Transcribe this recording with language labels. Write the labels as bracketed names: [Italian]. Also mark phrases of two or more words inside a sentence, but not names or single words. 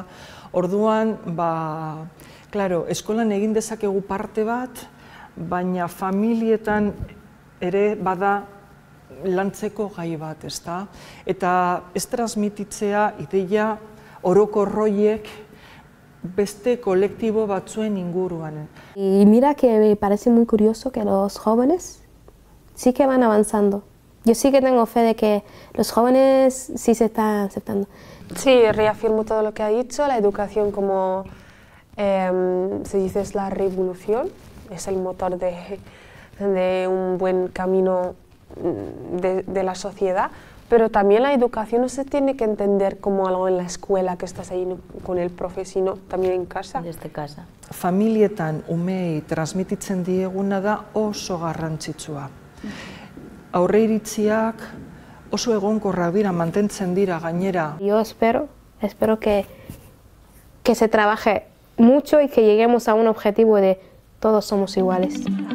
[Basque] Orduan, claro, eskolan egin dezakegu parte bat, baina familietan ere bada lantzeko gai bat, ezta? Eta ez transmititzea ideia orokorroiek beste kolektibo batzuen inguruan. [Spanish] Y mira que me parece muy curioso que los jóvenes sí que van avanzando. Yo sí que tengo fe de que los jóvenes sí se están aceptando. Sí, reafirmo todo lo que ha dicho. La educación, como se dice, es la revolución, es el motor de un buen camino de la sociedad, pero también la educación no se tiene que entender como algo en la escuela, que estás ahí con el profe, sino también en casa. Desde casa. [Basque] Familietan umei transmititzen dieguna da oso garrantzitsua. Aurreiritziak oso egonkorrak dira, mantentzen dira gainera. [Spanish] Yo espero que se trabaje mucho y que lleguemos a un objetivo de todos somos iguales.